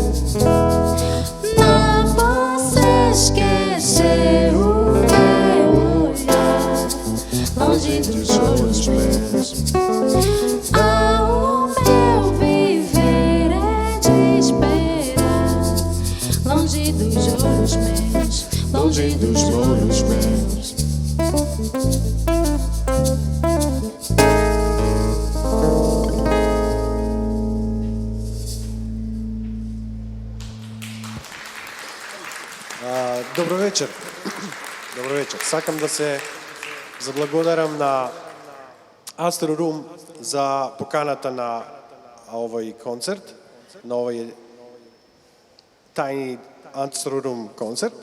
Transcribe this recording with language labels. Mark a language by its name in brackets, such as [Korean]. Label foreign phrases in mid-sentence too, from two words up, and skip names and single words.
[Portuguese] Não posso esquecer o teu olhar longe dos olhos meus. O meu viver é de esperar dos molhos meus. [Macedonian] Добро вечер. Добро вечер. Сакам да се заблагодарам на Astro Room за поканата на овој концерт, на овој тајни Astro Room концерт.